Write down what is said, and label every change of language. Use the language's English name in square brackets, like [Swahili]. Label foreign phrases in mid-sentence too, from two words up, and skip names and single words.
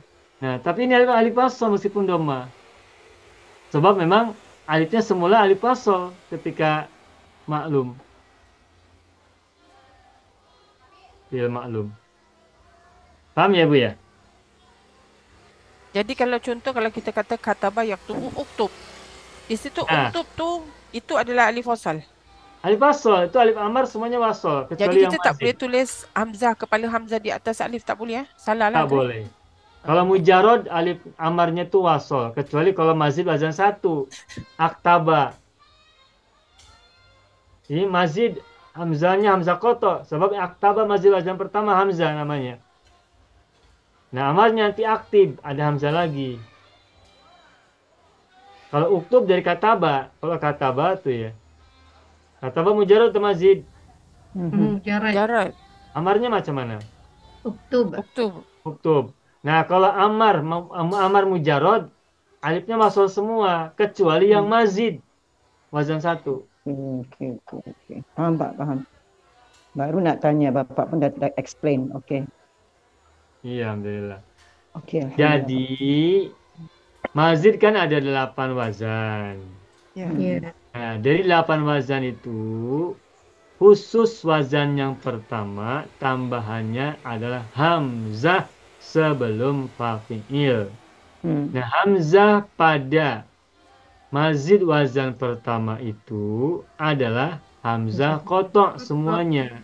[Malay] Nah, tapi ini alif wasal meskipun dhamma. Sebab memang alifnya semula alif wasal ketika maklum. Fi'il maklum. Paham ya, Bu ya? Jadi kalau kita kata [Arabic] كتب يكتب اكتب. [Malay] Di situ uktub tu itu adalah alif wasal. Alif wasal itu alif amar semuanya wasal kecuali Jadi yang kita tak mazid. boleh tulis hamzah, kepala hamzah di atas alif, tak boleh Salah lah Tak tu. boleh. Kalau mujarod alif amarnya itu wasal kecuali kalau mazid wazan 1. Aktaba. Ini mazid hamzahnya hamzah koto sebab aktaba mazid wazan pertama hamzah namanya. Nah, amarnya nanti aktif, ada hamzah lagi. Kalau uktub dari kataba, kalau kataba tuh ya. Kataba mujarad atau mazid? Mujarad. Amarnya macam mana? Uktub. Uktub. Nah, kalau amar mujarad, alifnya wasal semua kecuali yang mazid. Wazan 1. Okey. Faham, Pak, faham. Baru nak tanya, Bapak pun dah explain. Okey. Iya, alhamdulillah. Okey. Jadi, mazid kan ada 8 wazan. Ya. Ya. Nah, dari 8 wazan itu, khusus wazan yang pertama tambahannya adalah hamzah sebelum fa'il. Nah, hamzah pada mazid wazan pertama itu adalah hamzah kotok semuanya.